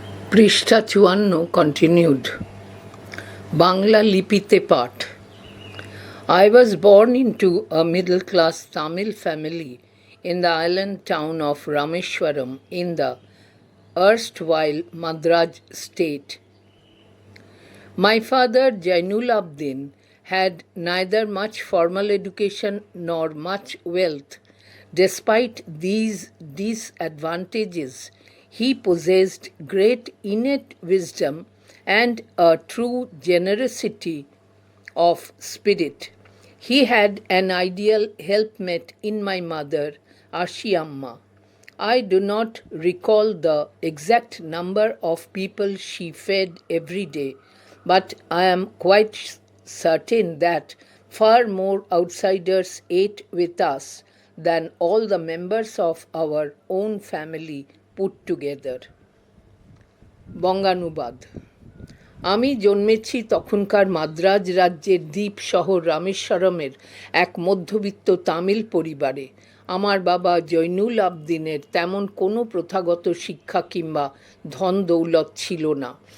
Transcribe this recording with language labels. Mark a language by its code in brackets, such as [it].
[bn] পৃষ্ঠা ৫৪ [en] continued. [bn] বাংলা লিপিতে পাঠ. [en] I was born into a middle-class Tamil family in the island town of Rameshwaram in the erstwhile Madras state. My father, Jainul Abdin, had neither much formal education nor much wealth. Despite these disadvantages, he possessed great innate wisdom and a true generosity of spirit. He had an ideal helpmate in my mother, Ashi Amma. I do not recall the exact number of people she fed every day, but I am quite certain that far more outsiders ate with us than all the members of our own family put together. [bn] বঙ্গানুবাদ. আমি জন্মেছি তখনকার মাদ্রাজ রাজ্যের দ্বীপ শহর রামেশ্বরমের এক মধ্যবিত্ত তামিল পরিবারে। আমার বাবা জৈনুল আবদিনের তেমন কোনো প্রথাগত শিক্ষা কিংবা ধন দৌলত ছিল না।